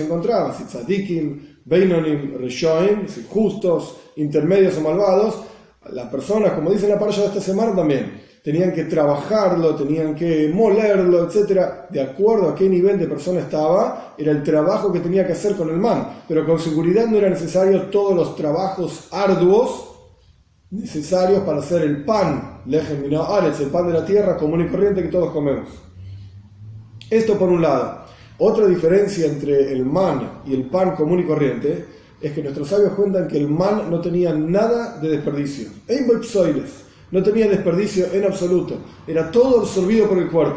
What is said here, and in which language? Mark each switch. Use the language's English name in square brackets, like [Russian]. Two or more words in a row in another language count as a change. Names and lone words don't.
[Spanish] encontraba, si [Hebrew] צדיקים, בינונים, רשעים, [Spanish] si justos, intermedios o malvados, las personas, como dice la parasha de esta semana también, tenían que trabajarlo, tenían que molerlo, etcétera, de acuerdo a qué nivel de persona estaba, era el trabajo que tenía que hacer con el man, pero con seguridad no era necesario todos los trabajos arduos necesarios para hacer el pan, [Hebrew] לחם מן הארץ, [Spanish] el pan de la tierra común y corriente que todos comemos. Esto por un lado. Otra diferencia entre el man y el pan común y corriente es que nuestros sabios cuentan que el man no tenía nada de desperdicio. No tenía desperdicio en absoluto. Era todo absorbido por el cuerpo.